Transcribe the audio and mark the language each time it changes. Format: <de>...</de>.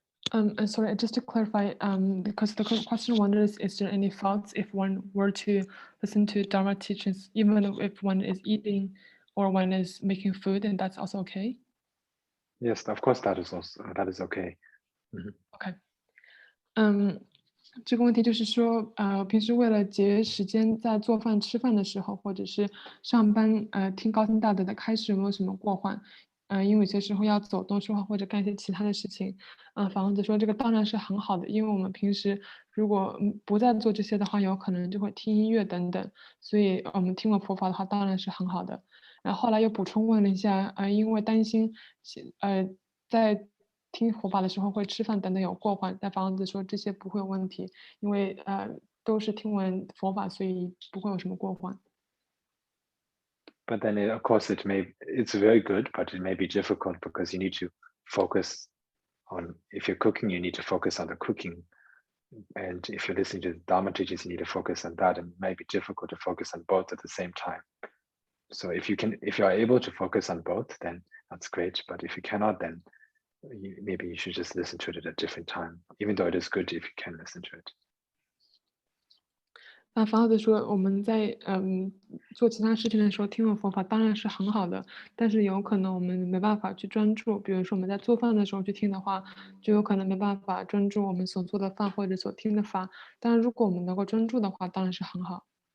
<en>And sorry, just to clarify, because the question wonders, is there any faults if one were to listen to Dharma teachings, even if one is eating or one is making food, and that's also okay? Yes, of course, that is okay.</en> <zh>OK，这个问题就是说，平时为了节约时间，在做饭、吃饭的时候，或者是上班，听高听大德的开示，有没有什么过患？因为有些时候要走动、说话或者干一些其他的事情，法王子说这个当然是很好的，因为我们平时如果不再做这些的话，有可能就会听音乐等等，所以我们听了佛法的话，当然是很好的。然后后来又补充问了一下，因为担心在听佛法的时候会吃饭等等有过患，但法王子说这些不会有问题，因为都是听闻佛法，所以不会有什么过患。</zh> <en>But then, of course, it's very good, but it may be difficult because you need to focus on, if you're cooking, you need to focus on the cooking. And if you're listening to the Dharma teachings, you need to focus on that. And it may be difficult to focus on both at the same time. So if you are able to focus on both, then that's great. But if you cannot, then maybe you should just listen to it at a different time, even though it is good if you can listen to it.</en> <zh>那法王子说，我们在做其他事情的时候听闻佛法当然是很好的，但是有可能我们没办法去专注。比如说我们在做饭的时候去听的话，就有可能没办法专注我们所做的饭或者所听的法。当然，如果我们能够专注的话，当然是很好。</zh>